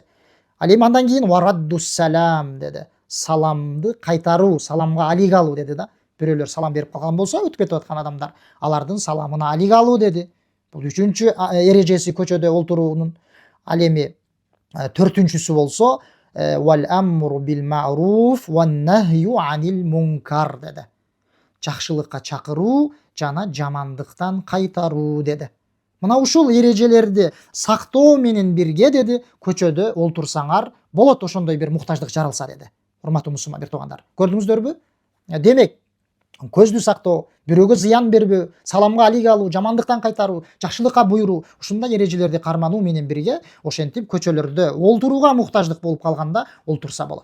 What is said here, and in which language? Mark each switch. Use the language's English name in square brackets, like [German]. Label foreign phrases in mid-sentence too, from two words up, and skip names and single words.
[Kyrgyz] Ал эми андан кийин [Arabic] ورد السلام [Kyrgyz] деди. Саламды кайтаруу, саламга алик алуу деди да. Бирөөлөр салам берип калган болсо, өтүп кетип аткан адамдар, алардын саламына алик алуу деди. Бул үчүнчү эрежеси көчөдө олтуруунун. Ал эми төртүнчүсү болсо [Arabic] والأمر بالمعروف والنهي عن المنكر [Kyrgyz] деди. Жакшылыкка чакыруу жана жамандыктан кайтаруу деди. Мына ушул эрежелерди сактоо менен бирге деди, көчөдө олтурсаңар болот, ошондой бир муктаждык жаралса деди. Урматтуу мусулман бир туугандар, көрдүңүздөрбү? Демек, көздү сактоо, бирөөгө зыян бербөө, саламга алик алуу, жамандыктан кайтаруу, жакшылыкка буйруу, ушундай эрежелерди кармануу менен бирге ошентип көчөлөрдө олтурууга муктаждык болуп калганда олтурса болот.